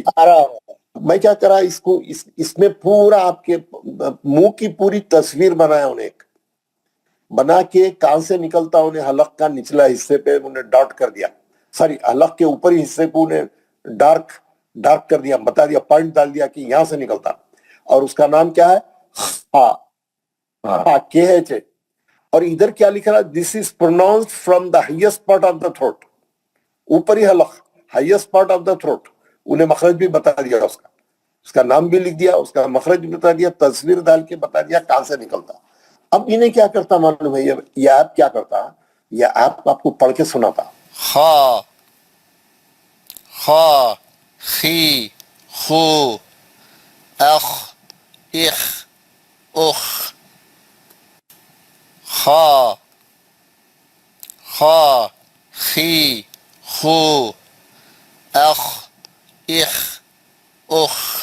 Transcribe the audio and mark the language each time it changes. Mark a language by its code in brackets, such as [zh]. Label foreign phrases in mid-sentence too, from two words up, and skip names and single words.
[ur] میں کیا کرا، اس میں پورا آپ کے منہ کی پوری تصویر بنایا انہیں، ایک بنا کے کان سے نکلتا انہیں حلق کا نچلا حصے پہ انہیں ڈاٹ کر دیا، سوری حلق کے اوپری حصے کو انہیں ڈارک کر دیا، بتا دیا، پوائنٹ ڈال دیا کہ یہاں سے نکلتا. اور اس کا نام کیا ہے، KH. اور ادھر کیا لکھ رہا، [en] This is pronounced from the highest part of the throat. [ur] اوپری حلق، [en] highest part of the throat. [ur] انہیں مخرج بھی بتا دیا، اس کا نام بھی لکھ دیا، اس کا مخرج بھی بتا دیا، تصویر ڈال کے بتا دیا کہاں سے نکلتا. اب انہیں کیا کرتا معلوم ہے، یہ ایپ کیا کرتا، یہ ایپ آپ کو پڑھ کے سناتا. خا خا خی خو اخ اخ اخ. خا خا خی خو اخ اخ اخ.